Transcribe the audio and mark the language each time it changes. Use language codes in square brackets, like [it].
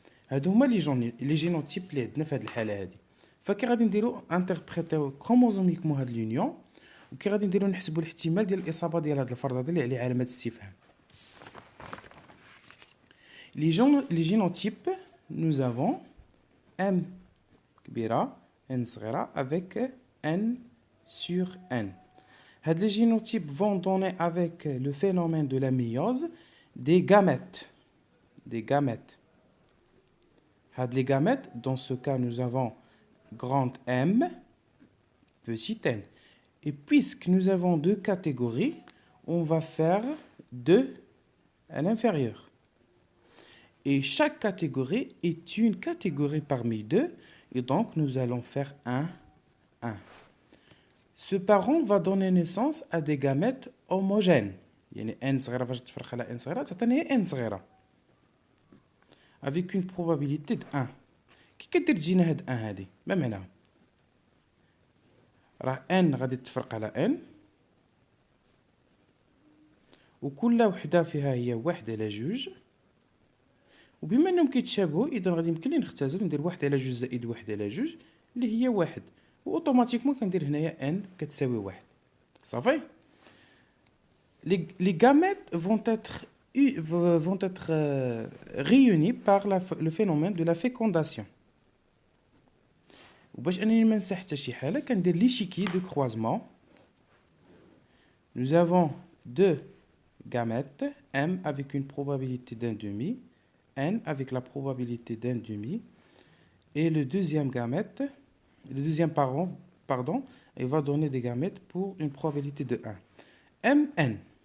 [ar] هادو هما لي جينوتيب اللي عندنا في هذه الحاله هذه. فكي غادي نديرو انتربريتيو كروموزوميكمون هاد لونيون وكي غادي نديرو نحسبوا الاحتمال ديال الاصابه ديال هذا الفرد هذا اللي عليه علامه استفهام. [fr] Les génotypes, nous avons M كبيرة N صغيرة avec N sur N. Les génotypes vont donner avec le phénomène de la méiose des gamètes. Les gamètes, dans ce cas, nous avons grand M, petit n. Et puisque nous avons deux catégories, on va faire 2 à l'inférieur. Et chaque catégorie est une catégorie parmi deux. Et donc, nous allons faire 1. Ce parent va donner naissance à des gamètes homogènes. [ar] يعني n صغيرة فاش تفرق على n صغيرة تعطيني n صغيرة. [fr] Avec une probabilité de 1. [ar] كي كدير تجينا هاد 1 هادي ما معناها؟ راه n غادي تفرق على n وكل وحدة فيها هي 1 على 2 وبما انهم كيتشابهوا اذا غادي يمكن لي نختزل وندير 1 على 2 زائد 1 على 2 اللي هي 1 واوتوماتيكمون كندير هنايا n كتساوي 1 صافي. [fr] Les gamètes vont être réunis par le phénomène de la fécondation. [ar] وباش انني ما ننسى حتى شي حاله كندير [fr] l'échiquier de croisement. Nous avons 2 gamètes M avec une probabilité d'un demi, N avec la probabilité d'un demi, et le deuxième parent, il va donner des gamètes pour une probabilité de 1. Mn.